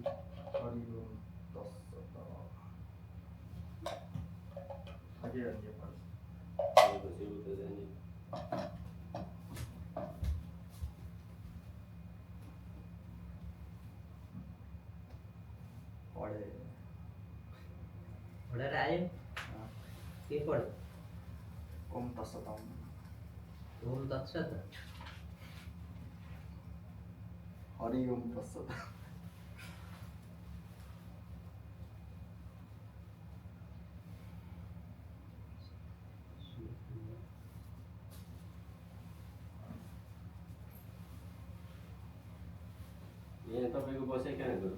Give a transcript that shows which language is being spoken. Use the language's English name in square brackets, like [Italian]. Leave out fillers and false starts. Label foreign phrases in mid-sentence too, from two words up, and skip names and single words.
[Sanskrit] हरिओम तत्सत [Nepali] थाकिरहने पर्छ पढे पढेर आयो के पढ्यो [Sanskrit] ओम तत्सतम ओम तत्सत हरिओम तत्सत [Nepali] यहाँ तपाईँको बसाइ कहाँ गयो